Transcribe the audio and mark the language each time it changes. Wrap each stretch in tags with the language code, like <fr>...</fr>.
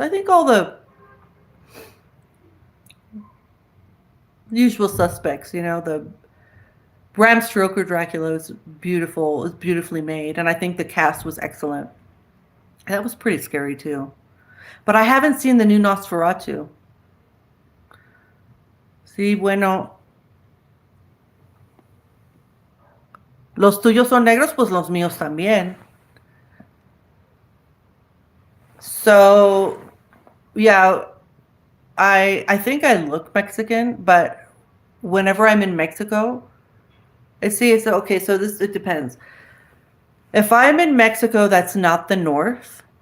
<en>I think all the usual suspects, the Bram Stoker Dracula is beautiful, is beautifully made, and I think the cast was excellent. That was pretty scary too. But I haven't seen the new Nosferatu.</en> <es>Sí, bueno, los tuyos son negros, pues los míos también.</es> <en>So, yeah, I think I look Mexican, but whenever I'm in Mexico, it's okay. So it depends. If I'm in Mexico, that's not the north.</en>